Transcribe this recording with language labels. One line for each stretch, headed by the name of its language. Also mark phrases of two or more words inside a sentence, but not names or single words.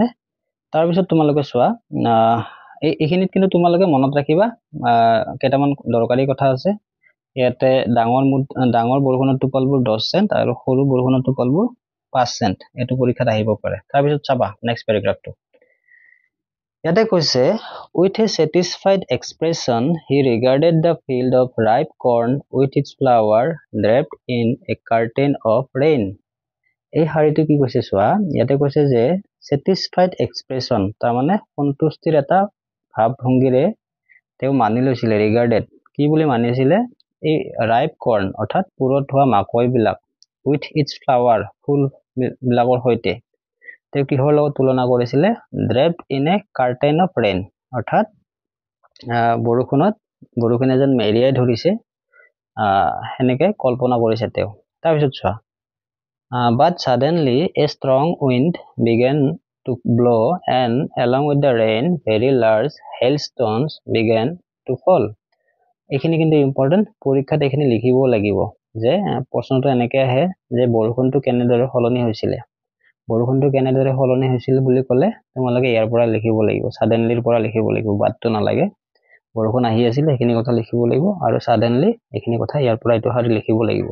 Assamese: তাৰপিছত তোমালোকে চোৱা, এইখিনিত কিন্তু তোমালোকে মনত ৰাখিবা কেইটামান দৰকাৰী কথা আছে। ইয়াতে ডাঙৰ বৰষুণৰ টোপালবোৰ 10 চেণ্ট আৰু সৰু বৰষুণৰ টোপালবোৰ 5 চেণ্ট। এইটো পৰীক্ষাত আহিব পাৰে। তাৰপিছত চাবা
English: next paragraphটো।
Assamese: ইয়াতে কৈছে,
English: with a satisfied expression he regarded the field of ripe corn with its flower draped in a curtain of rain.
Assamese: এই শাৰীটো কি কৈছে চোৱা, ইয়াতে কৈছে যে
English: satisfied expression
Assamese: তাৰমানে সন্তুষ্টিৰ এটা ভাৱ ভংগীৰে তেওঁ মানি লৈছিলে, ৰিগাৰ্ডেড কি বুলি মানিছিলে, এই
English: ripe corn
Assamese: অৰ্থাৎ পুৰত হোৱা মাকৈবিলাক
English: with its flower
Assamese: ফুলবিলাকৰ সৈতে তেওঁ কিহৰ লগত তুলনা কৰিছিলে,
English: draped in a curtain of rain
Assamese: অৰ্থাৎ বৰষুণে যেন মেৰিয়াই ধৰিছে সেনেকে কল্পনা কৰিছে তেওঁ। তাৰপিছত চোৱা,
English: but suddenly a strong wind began to blow and along with the rain very large hailstones began to fall.
Assamese: এইখিনি কিন্তু ইম্পৰ্টেণ্ট, পৰীক্ষাত এইখিনি লিখিব লাগিব যে প্ৰশ্নটো এনেকৈ আহে যে বৰষুণটো কেনেদৰে সলনি হৈছিলে। বৰষুণটো কেনেদৰে সলনি হৈছিল বুলি ক'লে তোমালোকে ইয়াৰ পৰা লিখিব লাগিব, ছাডেনলিৰ পৰা লিখিব লাগিব, বাটটো নালাগে। বৰষুণ আহি আছিল সেইখিনি কথা লিখিব লাগিব আৰু ছাডেনলি এইখিনি কথা ইয়াৰ পৰা এইটো শাৰী লিখিব লাগিব।